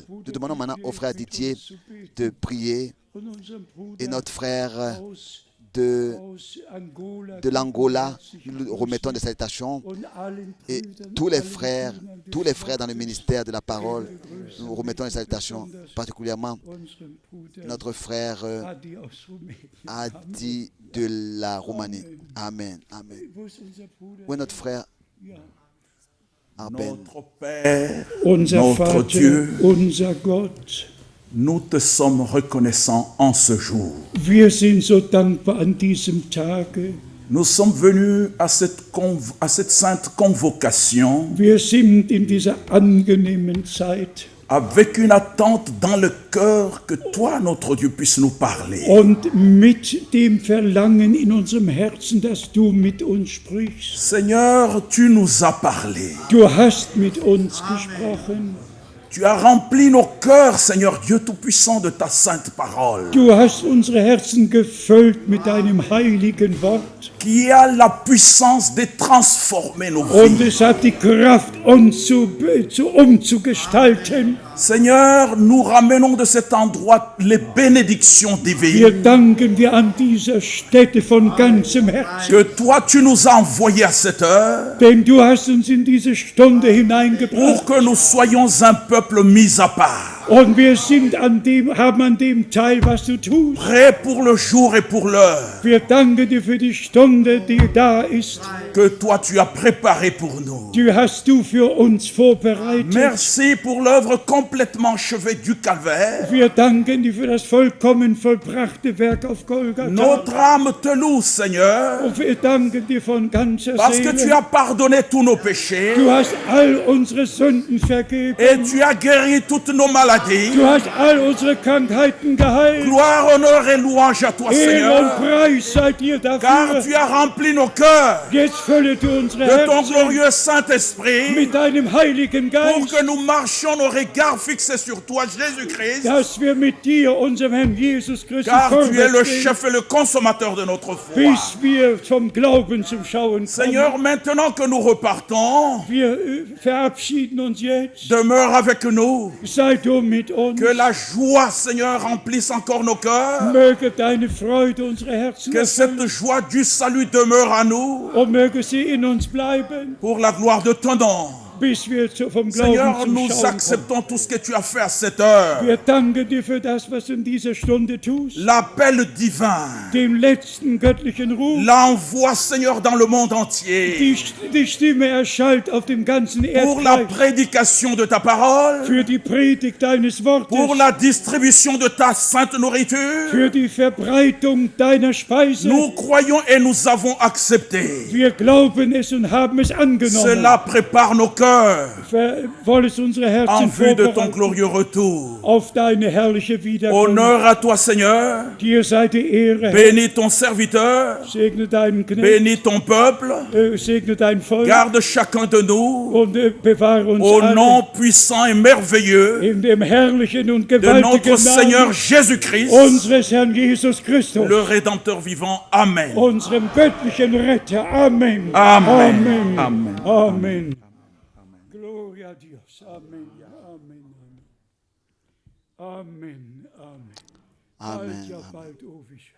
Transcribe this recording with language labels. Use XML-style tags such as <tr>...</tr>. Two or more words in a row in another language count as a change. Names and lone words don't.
<fr>Nous demandons maintenant au frère Didier de prier et notre frère de l'Angola, nous remettons des salutations et tous les frères dans le ministère de la parole, nous remettons des salutations, particulièrement notre frère Adi de la Roumanie. Amen. Amen. Où est notre frère? Amen. Notre Père, notre Dieu,</fr> <de>unser Gott,</de> <fr>nous te sommes reconnaissants en ce jour.</fr> <de>Wir sind so dankbar an diesem Tage.</de> <fr>Nous sommes venus à cette sainte convocation.</fr> <de>Wir sind in dieser angenehmen Zeit</de> <fr>avec une attente dans le cœur que toi, notre Dieu, puisses nous parler.</fr> <de>Und mit dem Verlangen in unserem Herzen, dass du mit uns sprichst.</de> <fr>Seigneur, tu nous as parlé.</fr> <de>Du hast mit uns gesprochen.</de> <fr>Tu as rempli nos cœurs, Seigneur Dieu Tout-Puissant, de ta sainte parole.</fr> <de>Du hast unsere Herzen gefüllt mit deinem heiligen Wort.</de> <fr>Qui a la puissance de transformer nos</fr> <de>Und</de> <fr>vies.</fr> <de>es hat die Kraft, uns umzugestalten.</de> <fr>Seigneur, nous ramenons de cet endroit les bénédictions</fr> <de>Wir</de> <fr>divines</fr> <de>danken dir an dieser Stätte von ganzem Herzen.</de> <fr>que toi, tu nous as envoyés à cette heure</fr> <de>Denn du hast uns in diese Stunde hineingebracht.</de> <fr>pour que nous soyons un peuple mis à part.</fr> <de>Und wir haben an dem Teil, was du tust.</de> <fr>Prêt pour le jour et pour l'heure</fr> <de>Wir danken dir für die Stunde, die da ist.</de> <fr>que toi tu as préparé pour nous.</fr> <de>Die hast du für uns vorbereitet.</de> <fr>Merci pour l'œuvre complètement achevée du calvaire.</fr> <de>Wir danken dir für das vollkommen vollbrachte Werk auf Golgatha.</de> <fr>Notre âme te loue, Seigneur,</fr> <de>Und wir danken dir von ganzer</de> <fr>parce que tu</fr> <de>Seele.</de> <fr>as pardonné tous nos péchés</fr> <de>Du hast all unsere Sünden vergeben.</de> <fr>et tu as guéri toutes nos maladies.</fr> <de>Du hast all unsere Krankheiten geheilt.</de> <fr>Gloire, honneur et louange à toi,</fr> <de>Ehre</de> <fr>Seigneur,</fr> <de>und Preis sei dir</de> <fr>car</fr> <de>dafür.</de> <fr>tu as rempli nos cœurs</fr> <de>Jetzt fülle du unsere</de> <fr>de ton</fr> <de>Herzen</de> <fr>glorieux Saint-Esprit</fr> <de>mit deinem Heiligen</de> <fr>pour</fr> <de>Geist,</de> <fr>que nous marchions nos regards fixés sur toi, Jésus-Christ,</fr> <de>dass wir mit dir, unserem Herrn Jesus Christus,</de> <fr>car tu es le</fr> <de>vorwärts gehen,</de> <fr>chef et le consommateur de notre foi.</fr> <de>bis wir zum Glauben zum Schauen kommen.</de> <fr>Seigneur, maintenant que nous repartons,</fr> <de>Wir verabschieden uns jetzt.</de> <fr>demeure avec nous.</fr> <de>Sei du mit uns.</de> <fr>Que la joie, Seigneur, remplisse encore nos cœurs.</fr> <de>Möge deine Freude unsere Herzen</de> <fr>Que cette joie du salut demeure à nous</fr> <de>und möge sie in uns bleiben,</de> <fr>pour la gloire de ton nom.</fr> <de>bis wir vom Glauben</de> <fr>Seigneur,</fr> <de>zum</de> <fr>nous</fr> <de>Schauen kommen.</de> <fr>acceptons tout ce que tu as fait à cette heure.</fr> <de>Wir danken dir für das, was du in dieser Stunde tust,</de> <fr>L'appel divin,</fr> <de>dem letzten göttlichen Ruf.</de> <fr>l'envoi, Seigneur, dans le monde entier.</fr> <de>Die Stimme erschallt auf dem ganzen</de> <fr>Pour la</fr> <de>Erdreich</de> <fr>prédication de ta parole,</fr> <de>für die Predigt deines</de> <fr>pour</fr> <de>Wortes,</de> <fr>la distribution de ta sainte nourriture.</fr> <de>für die Verbreitung deiner Speise.</de> <fr>Nous croyons et nous avons accepté.</fr> <de>Wir glauben es und haben es angenommen.</de> <fr>Cela prépare nos cœurs</fr> <de>Woll es unsere</de> <fr>en</fr> <de>Herzen</de> <fr>vue de ton</fr> <de>vorbereiten</de> <fr>glorieux retour.</fr> <de>auf deine herrliche Wiederkunft.</de> <fr>Honneur à toi, Seigneur.</fr> <de>Dir sei die Ehre.</de> <fr>Bénis ton serviteur.</fr> <de>Segne deinen Knecht,</de> <fr>Bénis ton peuple.</fr> <de>segne dein Volk</de> <fr>Garde chacun de nous</fr> <de>und bewahre uns</de> <fr>au</fr> <de>alle</de> <fr>nom puissant et merveilleux</fr> <de>in dem herrlichen und</de> <fr>de</fr> <de>gewaltigen</de> <fr>notre Seigneur</fr> <de>Namen</de> <fr>Jésus-Christ,</fr> <de>unseres Herrn Jesus Christus,</de> <fr>le Rédempteur vivant. Amen.</fr> <de>unserem göttlichen Retter. Amen. Amen. Amen. Amen.</de> <es>Amen. Gloria a Dios. Amen. Amen. Amen. Amen. Amen.</es> <de>Bald, ja Amen. bald, oh wie schön.</de>